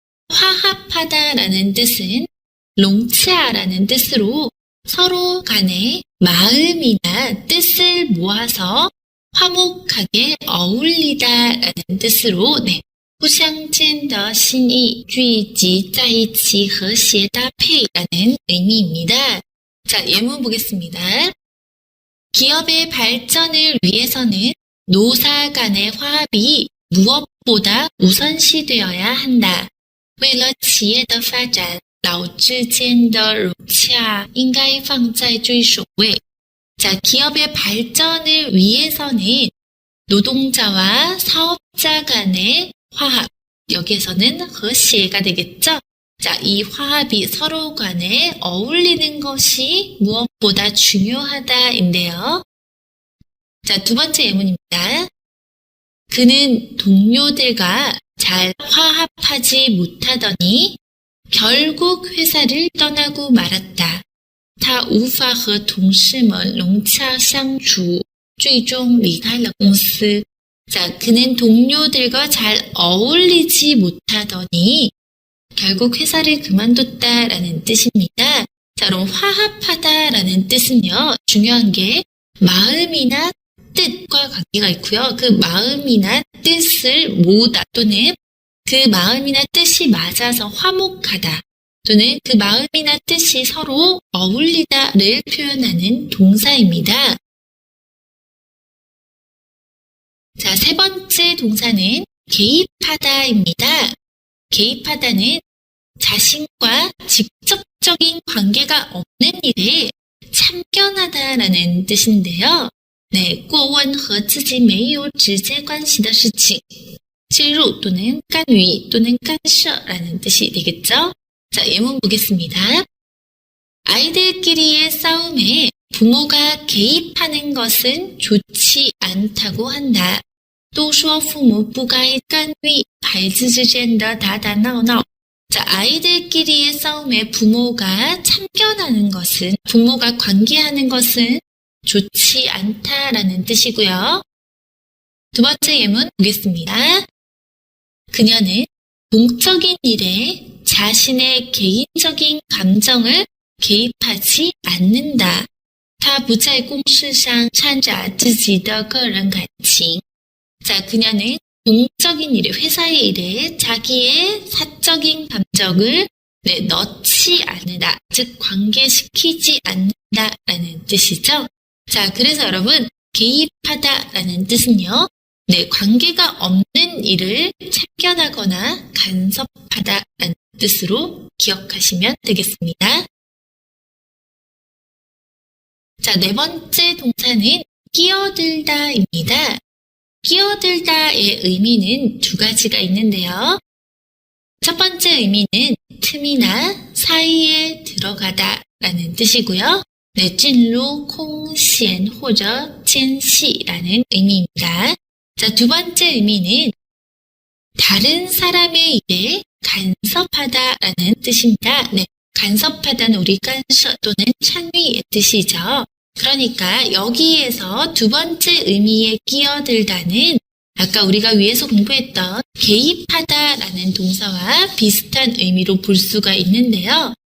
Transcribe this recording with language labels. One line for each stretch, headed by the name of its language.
Korean: 화합하다라는 뜻은 롱치아라는 뜻으로 서로 간에 마음이나 뜻을 모아서 화목하게 어울리다라는 뜻으로
Chinese: 互相间的心意聚集在一起和谐搭配
Korean: 라는 의미입니다. 자, 예문 보겠습니다. 기업의 발전을 위해서는 노사 간의 화합이 무엇보다 우선시되어야 한다.
Chinese: 为了企业的发展，劳之间的融洽应该放在最首位.
Korean: 자, 기업의 발전을 위해서는 노동자와 사업자 간의 화합, 여기에서는 和谐가 되겠죠? 자, 이 화합이 서로 간에 어울리는 것이 무엇보다 중요하다인데요. 자, 두 번째 예문입니다. 그는 동료들과 잘 화합하지 못하더니 결국 회사를 떠나고 말았다.
Chinese: 他无法和同事们融洽相处，最终离开了公司.
Korean: 자, 그는 동료들과 잘 어울리지 못하더니 결국 회사를 그만뒀다라는 뜻입니다. 자, 그럼 화합하다라는 뜻은요, 중요한 게 마음이나 뜻과 관계가 있고요. 그 마음이나 뜻을 모으다 또는 그 마음이나 뜻이 맞아서 화목하다 또는 그 마음이나 뜻이 서로 어울리다를 표현하는 동사입니다. 자, 세 번째 동사는 개입하다입니다. 개입하다는 자신과 직접적인 관계가 없는 일에 참견하다라는 뜻인데요.
Chinese: 过问和自己没有直接关系的事情 介入또는干预 또는干涉
Korean: 라는 뜻이 되겠죠? 자, 예문 보겠습니다. 아이들끼리의 싸움에 부모가 개입하는 것은 좋지 않다고 한다.
Chinese: 都说父母不该干预孩子之间的打打闹闹.
Korean: 자, 아이들끼리의 싸움에 부모가 참견하는 것은, 부모가 관계하는 것은 좋지 않다라는 뜻이고요. 두 번째 예문 보겠습니다. 그녀는 공적인 일에 자신의 개인적인 감정을 개입하지 않는다.
Chinese: 她不在公事上掺杂自己的个人感情.
Korean: 자, 그녀는 공적인 일에, 회사의 일에 자기의 사적인 감정을 넣지 않는다. 즉, 관계시키지 않는다라는 뜻이죠. 자, 그래서 여러분, 개입하다라는 뜻은요, 관계가 없는 일을 참견하거나 간섭하다라는 뜻으로 기억하시면 되겠습니다. 자, 네 번째 동사는 끼어들다입니다. 끼어들다의 의미는 두 가지가 있는데요. 첫 번째 의미는 틈이나 사이에 들어가다라는 뜻이고요.
Chinese: 进入空闲或者间隙
Korean: 라는 의미입니다. 자, 두 번째 의미는 다른 사람의 일에 간섭하다라는 뜻입니다. 간섭하다는 우리 간섭 또는 참여의 뜻이죠. 그러니까 여기에서 두 번째 의미의 끼어들다는 아까 우리가 위에서 공부했던 개입하다라는 동사와 비슷한 의미로 볼 수가 있는데요.